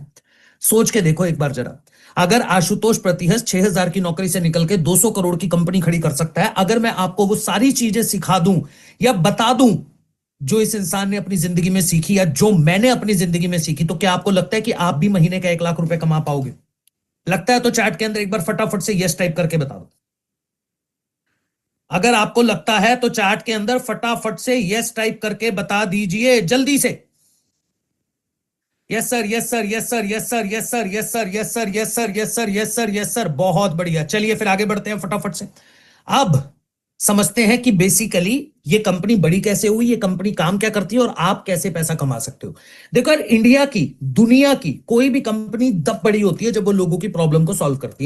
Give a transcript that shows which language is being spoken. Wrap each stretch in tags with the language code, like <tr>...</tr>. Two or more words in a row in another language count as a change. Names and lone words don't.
<hi>सोच के देखो एक बार जरा, अगर आशुतोष प्रतिहस 6,000 की नौकरी से निकल के 200 करोड़ की कंपनी खड़ी कर सकता है, अगर मैं आपको वो सारी चीजें सिखा दूं या बता दूं जो इस इंसान ने अपनी जिंदगी में सीखी या जो मैंने अपनी जिंदगी में सीखी, तो क्या आपको लगता है कि आप भी महीने का 1 लाख रुपए कमा पाओगे? लगता है तो चैट के अंदर एक बार फटाफट से</hi> <en>yes type</en> <hi>करके बता दो। अगर आपको लगता है तो चैट के अंदर फटाफट से</hi> <en>yes type</en> <hi>करके बता दीजिए जल्दी से।</hi> <en>yes sir, yes sir, yes sir, yes sir, yes sir, yes sir, yes sir, yes sir, yes sir, yes sir, yes sir,</en> <hi>बहुत बढ़िया। चलिए फिर आगे बढ़ते हैं फटाफट से। अब समझते हैं कि बेसिकली ये कंपनी बड़ी कैसे हुई, ये कंपनी काम क्या करती है और आप कैसे पैसा कमा सकते हो। देखो यार, इंडिया की, दुनिया की कोई भी कंपनी तब बड़ी होती है जब वो लोगों की प्रॉब्लम को सॉल्व करती है।</hi>